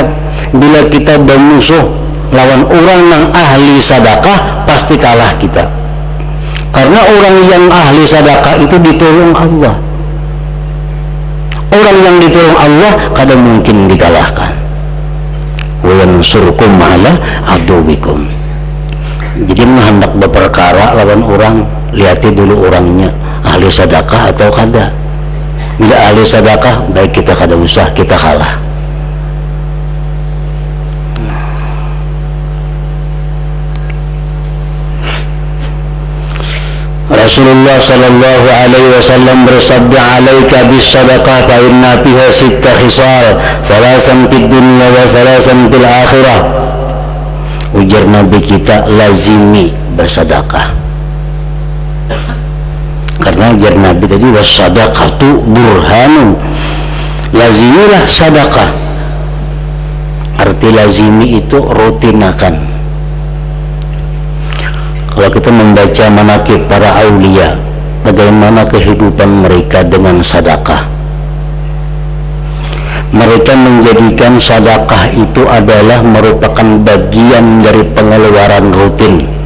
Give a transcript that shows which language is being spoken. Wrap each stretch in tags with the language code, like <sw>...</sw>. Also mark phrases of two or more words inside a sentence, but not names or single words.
<bjn>Bila kita bermusuh lawan orang yang ahli sedekah, pasti kalah kita.</bjn> <id>Karena orang yang ahli sedekah itu ditolong Allah. Orang yang ditolong Allah kadang mungkin dikalahkan.</id> <ar>وينصركم على عدوكم.</ar> <bjn>Jadi hendak berperkara lawan orang, lihati dulu orangnya ahli sedekah atau kada. Bila ahli sedekah, baik kita kada usah, kita kalah.</bjn> <id>Rasulullah</id> <ar>صلى الله عليه وسلم</ar> <id>bersabda,</id> <ar>عليك بالصدقة فإن فيها ست خصال ثلاث في الدنيا وثلاث في الآخرة.</ar> <id>Ujar Nabi kita, lazimi bersedekah. Karena ujar Nabi tadi,</id> <ar>والصدقة برهان,</ar> <id>lazimilah sedekah.</id> <bjn>Arti lazimi itu rutinakan.</bjn> <id>Kalau kita membaca manaqib para aulia, bagaimana kehidupan mereka dengan sedekah. Mereka menjadikan sedekah itu adalah merupakan bagian dari pengeluaran rutin.</id>